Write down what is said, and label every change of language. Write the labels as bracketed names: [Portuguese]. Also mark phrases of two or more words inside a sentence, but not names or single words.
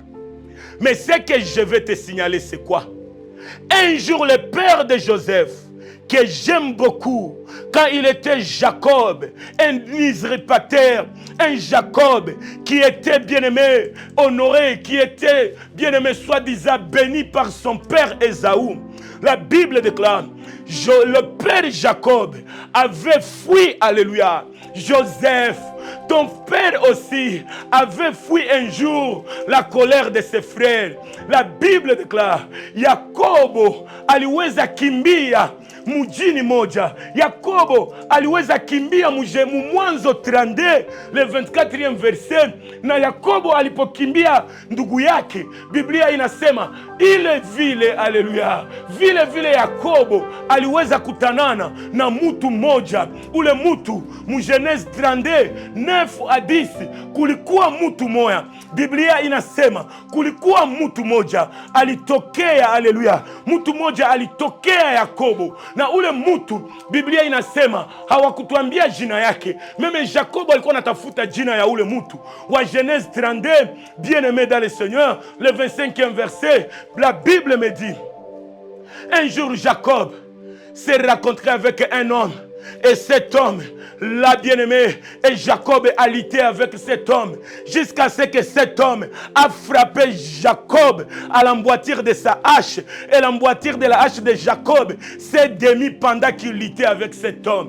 [French] Mais ce que je vais te signaler, c'est quoi? Un jour, le père de Joseph, que j'aime beaucoup, quand il était Jacob, un usurpateur, un Jacob qui était bien-aimé, honoré, qui était bien-aimé, soi-disant béni par son père Ésaü. La Bible déclare, le père Jacob avait fui, alléluia, Joseph. Ton père aussi avait fui un jour la colère de ses frères. La Bible déclare, [Swahili] Yakobo aliweza kimbia mujini moja. Yakobo aliweza kimbia Mwanzo 32, [French] le 24e verset. [Swahili] Na Yakobo alipokimbia ndugu yake, Biblia inasema ile vile, haleluya, vile vile Yakobo aliweza kutanana na mtu mmoja. Ule mtu Genèse 32 9 à 10, kulikuwa mtu moja. Biblia inasema kulikuwa mtu moja alitokea, haleluya, mtu moja alitokea Yakobo, na ule mtu Biblia inasema hawakutuambia jina yake. Meme Jacob alikuwa anatafuta jina ya ule mtu. [French] Wa Genèse 32, bien-aimé dans le Seigneur, le 25e verset, la Bible me dit, un jour Jacob s'est rencontré avec un homme, et cet homme, la bien-aimée, et Jacob a lutté avec cet homme, jusqu'à ce que cet homme a frappé Jacob à l'emboîture de sa hache, et l'emboîture de la hache de Jacob s'est démis pendant qu'il luttait avec cet homme.